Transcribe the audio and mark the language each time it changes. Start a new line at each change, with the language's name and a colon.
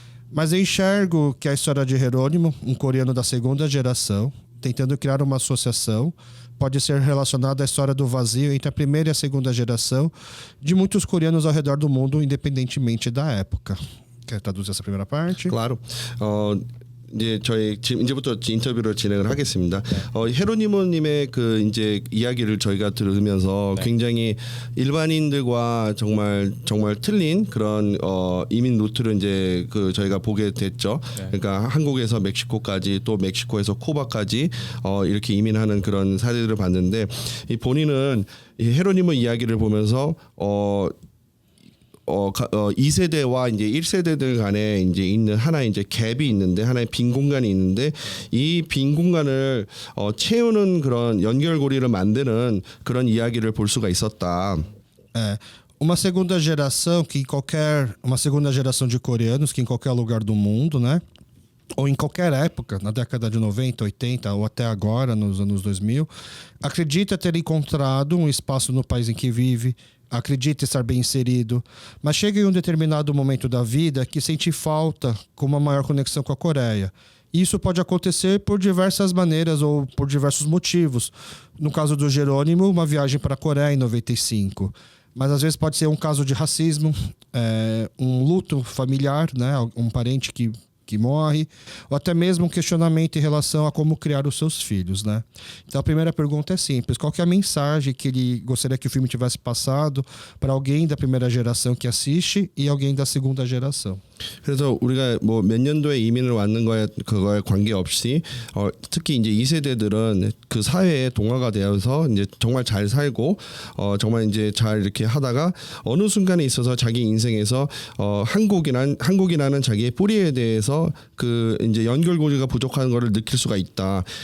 Portuguese: Mas eu enxergo que a história de Jerônimo, um coreano da segunda geração, tentando criar uma associação, pode ser relacionada à história do vazio entre a primeira e a segunda geração de muitos coreanos ao redor do mundo, independentemente da época. Quer traduzir essa primeira parte? Claro.
Korean: 이제 저희 지금 이제부터 인터뷰를 진행을 하겠습니다. 헤로니모님의 그 이제 이야기를 저희가 들으면서 굉장히 일반인들과 정말 틀린 그런 이민 루트를 이제 그 저희가 보게 됐죠. 그러니까 한국에서 멕시코까지 또 멕시코에서 쿠바까지 이렇게 이민하는 그런 사례들을 봤는데 이 본인은 이 헤로니모 이야기를 보면서 2세대와 이제 1세대들 간에 이제 있는 하나의 이제 갭이 있는데 하나의 빈 공간이 있는데 이 빈 공간을 채우는 그런 연결고리를 만드는 그런 이야기를 볼 수가 있었다.
Portuguese: Uma segunda geração uma segunda geração de coreanos que em qualquer lugar do mundo, né? Ou em qualquer época, na década de 90, 80 ou até agora, nos anos 2000, acredita ter encontrado um espaço no país em que vive, acredita estar bem inserido, mas chega em um determinado momento da vida que sente falta com uma maior conexão com a Coreia. Isso pode acontecer por diversas maneiras ou por diversos motivos. No caso do Jerônimo, uma viagem para a Coreia em 95. Mas às vezes pode ser um caso de racismo, um luto familiar, né? Um parente que morre, ou até mesmo um questionamento em relação a como criar os seus filhos, né? Então a primeira pergunta é simples: qual que é a mensagem que ele gostaria que o filme tivesse passado para alguém da primeira geração que assiste e alguém da segunda geração?
Korean: 그래서 우리가 뭐 몇 년도에 이민을 왔는 그거에 관계없이 특히 이제 2세대들은 그 사회에 동화가 되어서 이제 정말 잘 살고 정말 이제 잘 이렇게 하다가 어느 순간에 있어서 자기 인생에서 한국이라는 자기의 뿌리에 대해서 그 이제 연결고리가 부족한 거를 느낄 수가 있다.